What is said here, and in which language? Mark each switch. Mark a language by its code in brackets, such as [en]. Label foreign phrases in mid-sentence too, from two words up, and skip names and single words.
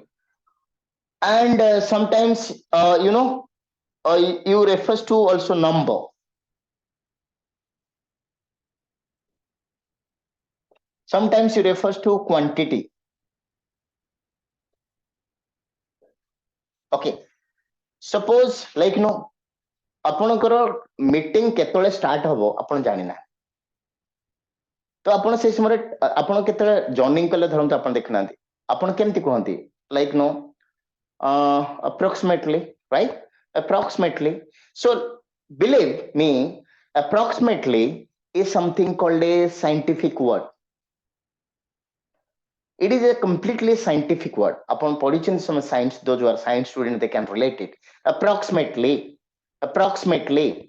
[en] And sometimes, you refers to also number. Sometimes you refers to quantity. Okay. [or] Suppose ଆପଣଙ୍କର ମିଟିଂ କେତେବେଳେ ଷ୍ଟାର୍ଟ ହବ ଆପଣ ଜାଣିନା, ତ ଆପଣ ସେଇ ସମୟରେ ଆପଣ କେତେବେଳେ ଜଏନିଂ କଲେ ଧରନ୍ତୁ ଆପଣ ଦେଖିନାହାନ୍ତି, ଆପଣ କେମିତି କୁହନ୍ତି [en] approximately, right? Approximately. So believe me, approximately is something called a scientific word. It is a completely scientific word. Upon पढ़िଛନ୍ତି some science, those who are science students, they can relate it.